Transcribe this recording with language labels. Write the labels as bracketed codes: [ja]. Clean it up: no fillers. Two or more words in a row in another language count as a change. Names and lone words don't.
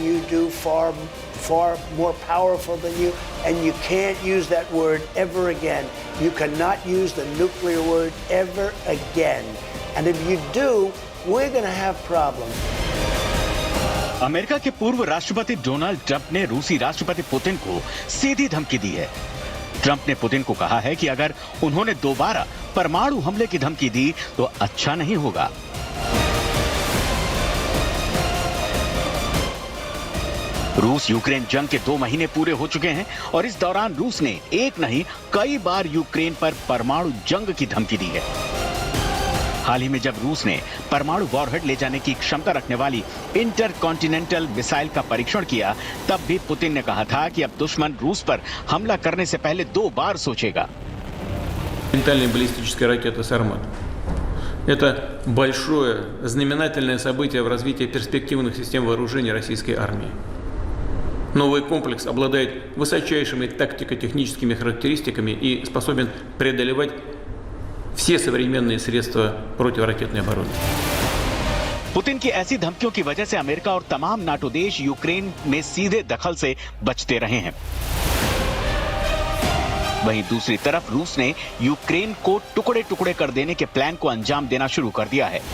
[en] you do, far more powerful than you, and you can't use that word ever again. You cannot use the nuclear word ever again. And if you do, we're going to have problems. [hi] अमेरिका के पूर्व राष्ट्रपति डोनाल्ड ट्रंप ने रूसी राष्ट्रपति पुतिन को सीधी धमकी दी है। ट्रंप ने पुतिन को कहा है कि अगर उन्होंने दोबारा परमाणु हमले की धमकी दी तो अच्छा नहीं होगा। रूस यूक्रेन जंग के 2 महीने पूरे हो चुके हैं और इस दौरान रूस ने एक नहीं कई बार यूक्रेन पर परमाणु जंग की धमकी दी है। हाल ही में जब रूस ने परमाणु वॉरहेड ले जाने की क्षमता रखने वाली [en] intercontinental missile [hi] का परीक्षण किया, तब भी पुतिन ने कहा था कि अब दुश्मन रूस पर हमला करने से पहले 2 बार सोचेगा। [ru] Баллистическая ракета «Сармат». Это большое знаменательное событие в развитии перспективных систем вооружения российской армии. Новый комплекс обладает высочайшими тактико-техническими характеристиками и способен преодолевать все современные средства противоракетной обороны. [hi] पुतिन की ऐसी धमकियों की वजह से अमेरिका और तमाम नाटो देश यूक्रेन में सीधे दखल से बचते रहे हैं। वहीं दूसरी तरफ रूस ने यूक्रेन को टुकड़े टुकड़े कर देने के प्लान को अंजाम देना शुरू कर दिया है।